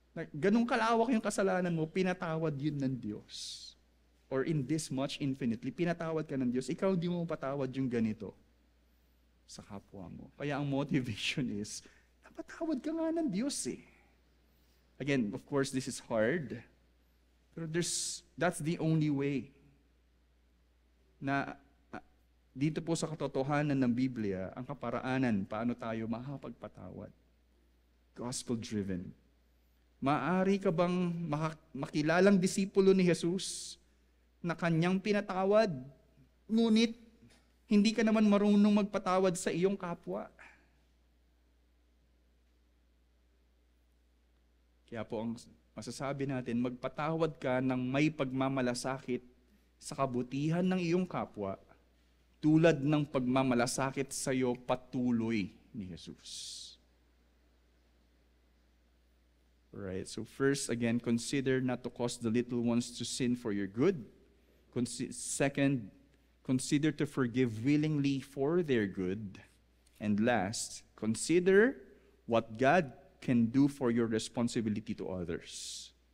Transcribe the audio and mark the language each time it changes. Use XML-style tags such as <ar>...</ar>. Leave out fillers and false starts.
<tl>Ganong kalawak yung kasalanan mo, pinatawad yun ng Diyos.</tl> <en>Or in this much infinitely,</en> <tl>pinatawad ka ng Diyos, ikaw di mo patawad yung ganito sa kapwa mo. Kaya ang motivation is, napatawad ka nga ng Diyos eh.</tl> <en>Again, of course, this is hard.</en> <tl>Pero</tl> <en>that's the only way</en> <tl>na dito po sa katotohanan ng Biblia, ang kaparaanan, paano tayo makapagpatawad. Gospel-driven. Maaari ka bang makilalang disipulo ni Jesus na kanyang pinatawad, ngunit hindi ka naman marunong magpatawad sa iyong kapwa? Kaya po ang masasabi natin, magpatawad ka ng may pagmamalasakit sa kabutihan ng iyong kapwa, tulad ng pagmamalasakit sa iyo patuloy ni Jesus.</tl> <en>Alright, so first, again, consider not to cause the little ones to sin for your good. Second, consider to forgive willingly for their good. And last, consider what God can do for your responsibility to others.</en>